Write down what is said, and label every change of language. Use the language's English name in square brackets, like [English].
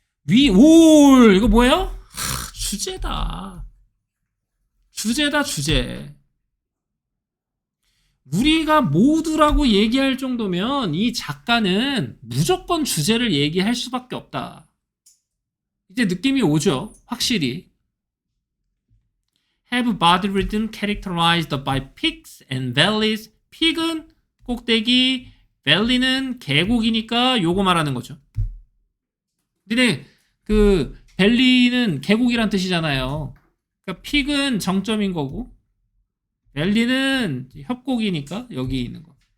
[Korean] 올 이거 뭐예요? 주제다. 주제. 우리가 모두라고 얘기할 정도면 이 작가는 무조건 주제를 얘기할 수밖에 없다. 이제 느낌이 오죠. 확실히. [English] Have body rhythm characterized by peaks and valleys. [Korean] peak은 꼭대기, valley는 계곡이니까 요거 말하는 거죠. 근데 그 밸리는 계곡이란 뜻이잖아요. 그러니까 peak은 정점인 거고 밸리는 협곡이니까 여기 있는 거.